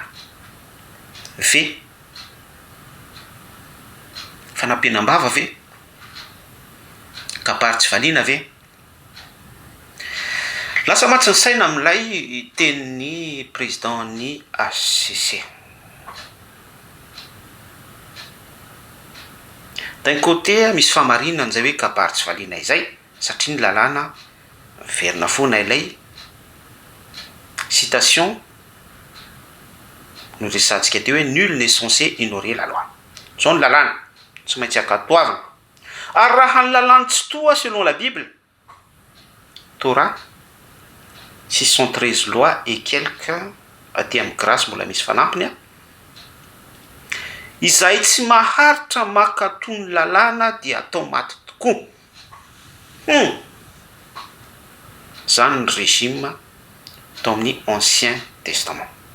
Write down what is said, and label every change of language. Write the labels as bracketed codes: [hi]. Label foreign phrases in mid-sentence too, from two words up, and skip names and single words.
[mg] Ve fanampianam-bava ve? Kabary tsy valiana ve? Lasa matsy ny saina amin'ilay tenin'ny président'ny HCC. D'un côté misy famarinana an'izay hoe kabary tsy valiana izay, satria ny lalàna verina foana ilay citation no resantsika teo hoe [fr] nul n'est censé ignorer la loi. [mg] Zao ny lalàna tsy maintsy ankatoavana. Ary raha ny lalàna tsy toa [fr] selon la Bible, [mg] Torah 613 [fr] lois et quelques [mg] aty amin'ny grâce mbola misy fanampiny izay tsy maharitra makatony lalàna dia atao maty tokoa. Zany ny régime tao amin'ny [fr] Ancien Testament.